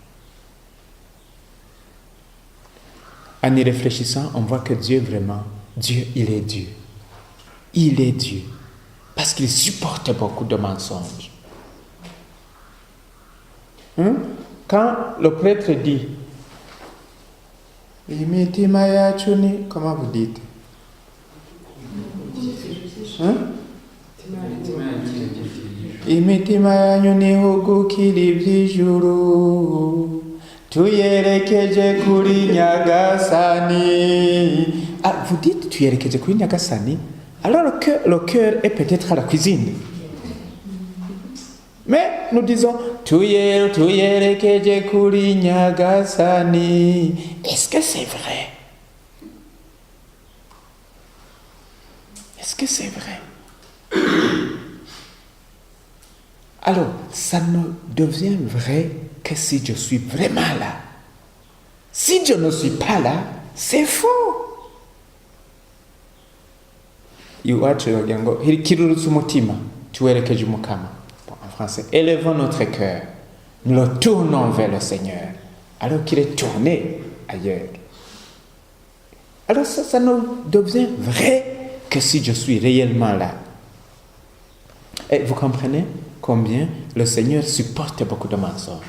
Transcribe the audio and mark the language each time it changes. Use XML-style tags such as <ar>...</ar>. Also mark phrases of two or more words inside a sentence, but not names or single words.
<fr>En y réfléchissant, on voit que Dieu vraiment, Dieu, il est Dieu. Il est Dieu. Parce qu'il supporte beaucoup de mensonges. Quand le prêtre dit, comment vous dites?</fr> <rw>Imitima yanyu nihugukira iby'ijuru tuyerekeje kuri Nyagasani.</rw> <fr>Ah, vous dites</fr> <rw>tuyerekeje kuri Nyagasani</rw> <fr>alors que le cœur est peut-être à la cuisine. Mais nous disons</fr> <rw>tuyerekeje kuri Nyagasani.</rw> <fr>Est-ce que c'est vrai? Est-ce que c'est vrai? Alors, ça ne devient vrai que si je suis vraiment là. Si je ne suis pas là, c'est faux.</fr> <rw>Iwacu bagira ngo hirikirurutse umutima tuwerekeje umukama.</rw> <fr>En français, élevons notre cœur, nous le tournons vers le Seigneur, alors qu'il est tourné ailleurs. Alors ça ne devient vrai que si je suis réellement là. Et vous comprenez combien le Seigneur supporte beaucoup de mensonges.</fr>